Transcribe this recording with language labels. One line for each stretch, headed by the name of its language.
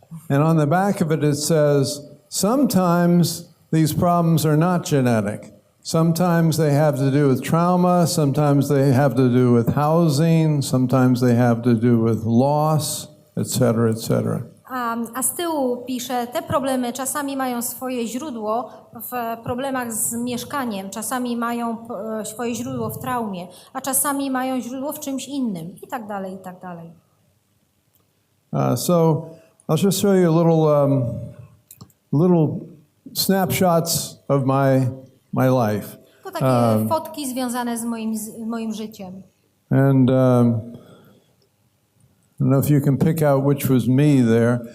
English: And on the back of it says sometimes these problems are not genetic. Sometimes they have to do with trauma, sometimes they have to do with housing, sometimes they have to do with loss, etc., etc.
Polish: A z tyłu pisze, te problemy czasami mają swoje źródło w problemach z mieszkaniem, czasami mają swoje źródło w traumie, a czasami mają źródło w czymś innym i tak dalej, i tak dalej.
English: So I'll just show you little snapshots of my life.
Polish: To takie fotki związane z moim życiem.
English: And I don't know if you can pick out which was me there.